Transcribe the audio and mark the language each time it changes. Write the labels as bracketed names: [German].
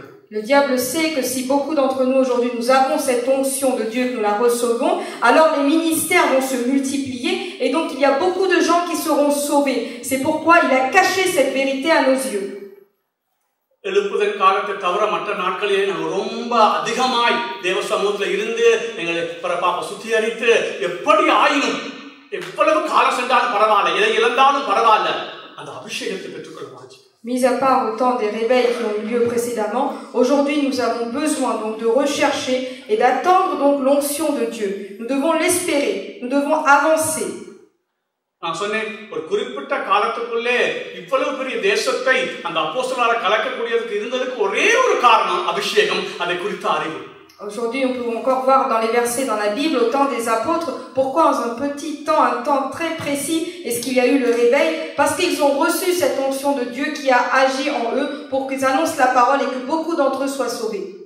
[French] Le diable sait que si beaucoup d'entre nous aujourd'hui nous avons cette onction de Dieu, que nous la recevons, alors les ministères vont se multiplier et donc il y a beaucoup de gens qui seront sauvés. C'est pourquoi il a caché cette vérité à nos yeux. [Tamil] எழுப்புதல் காலத்தை தவிர மற்ற நாட்களிலே நாங்கள் ரொம்ப அதிகமாய் தேவ சமூகத்தில் இருந்து எங்களை பாப்பா சுத்திகரித்து எப்படி ஆயினும் எவ்வளவு காலம் சென்றாலும் பரவாயில்ல, எதை இழந்தாலும் பரவாயில்ல, அந்த அபிஷேகத்தை பெற்றுக்கொள்ள வாஞ்சி. [French] Mis à part autant des réveils qui ont eu lieu précédemment, aujourd'hui nous avons besoin donc de rechercher et d'attendre donc l'onction de Dieu. Nous devons l'espérer, nous devons avancer. [Tamil] நான் சொன்னேன், ஒரு குறிப்பிட்ட காலத்துக்குள்ளே இவ்வளவு பெரிய தேசத்தை அந்த அப்போஸ்தலரால கலக்கக்கூடியதுக்கு இருந்ததுக்கு ஒரே ஒரு காரணம் அபிஷேகம், அதை குறித்த அறிவு. [French] Aujourd'hui, on peut encore voir dans les versets dans la Bible, au temps des apôtres, pourquoi en un petit temps, un temps très précis, est-ce qu'il y a eu le réveil? Parce qu'ils ont reçu cette onction de Dieu qui a agi en eux pour qu'ils annoncent la parole et que beaucoup d'entre eux soient sauvés.